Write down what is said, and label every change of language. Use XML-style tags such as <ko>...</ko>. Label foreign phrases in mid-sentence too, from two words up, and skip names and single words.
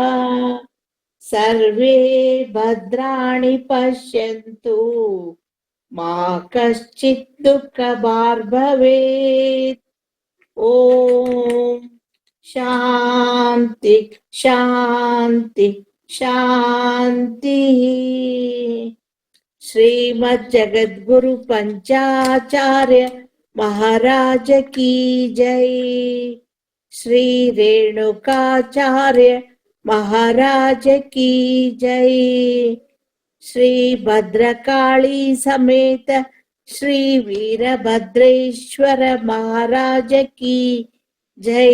<sa>ಸರ್ವೇ ಭದ್ರಾಣಿ ಪಶ್ಯಂತು ಮಾ ಕಶ್ಚಿತ್ ದುಃಖ ಭಾಗ್ ಭವೇತ್. ಓಂ ಶಾಂತಿ ಶಾಂತಿ ಶಾಂತಿ.</sa> <hi>श्रीमद् जगद्गुरु पंचाचार्य महाराज की जय. श्री रेणुकाचार्य महाराज की जय. श्री भद्रकाली समेत श्री वीरभद्रेश्वर महाराज की जय.</hi>